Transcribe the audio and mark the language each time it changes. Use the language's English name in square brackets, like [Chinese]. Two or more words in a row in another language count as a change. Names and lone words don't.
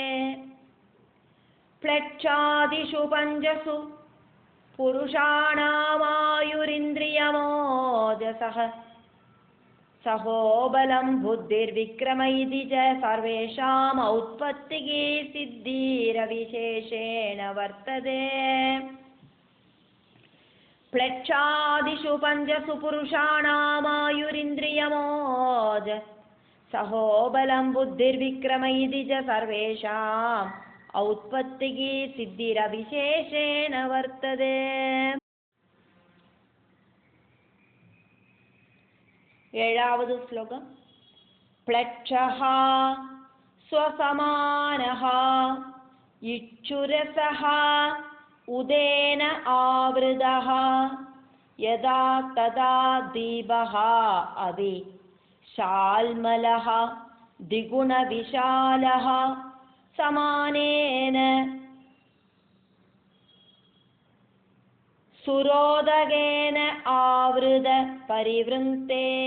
[Sanskrit] പ്ലക്ഷാദിഷു പഞ്ചസു പുരുഷാണാമായുരിന്ദ്രിയമോജസഃ സഹോബലം ബുദ്ധിർവിക്രമ ഇതി ച സർവേഷാം ഔത്പത്തിഃ സിദ്ധിരവിശേഷേണ വർത്തതേ. പ്ലക്ഷാദിഷു പഞ്ചസു പുരുഷാണാമായുരിന്ദ്രിയമോജ सहोबलं बुद्धिर्विक्रम इति च सर्वेषाम् औत्पत्तिः सिद्धिरविशेषेण वर्तते। [Malayalam] ഏഴാവത് ശ്ലോകം. [Sanskrit] പ്ലക്ഷഃ സ്വസമാനഃ ഇക്ഷുരസഃ ഉദേന ആവൃതഃ യഥാ തഥാ ദീപഃ അവി ശാൽമലഃ ദ്വിഗുണവിശാലഃ സമാനേന സുരോദകേന ആവൃത പരിവൃങ്ക്തേ.